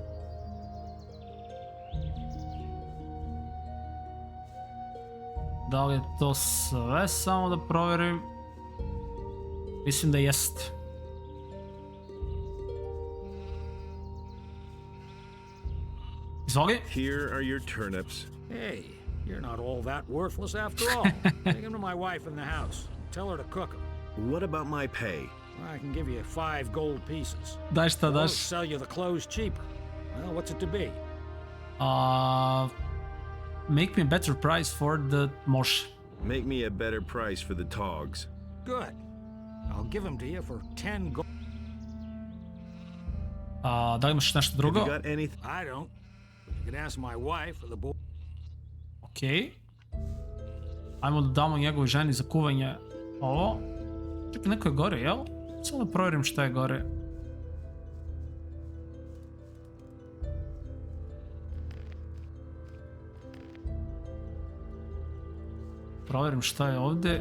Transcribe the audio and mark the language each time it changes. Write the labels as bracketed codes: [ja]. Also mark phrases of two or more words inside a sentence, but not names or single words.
[sr] Da li je to sve? Samo da provjerim. Mislim da jeste. Izvoli. [en] Here are your turnips. Hey, you're not all that worthless after all. Take them to my wife in the house. Tell her to cook them. What about my pay? I can give you 5 gold pieces. [sr] Daj šta daš? [en] I'll sell you the clothes cheaper. Well, what's it to be? Make me a better price for the mosh. Make me a better price for the togs. Good. I'll give them to you for 10 gold. [sr] Da li imaš nešto drugo? [en] Have you got anything? I don't. But you can ask my wife or the boy. [sr] Okej. Ajmo da damo njegovoj ženi za kuvanje ovo. Čekaj, neko je gore, jel? Samo da provjerim šta je gore. Provjerim šta je ovde.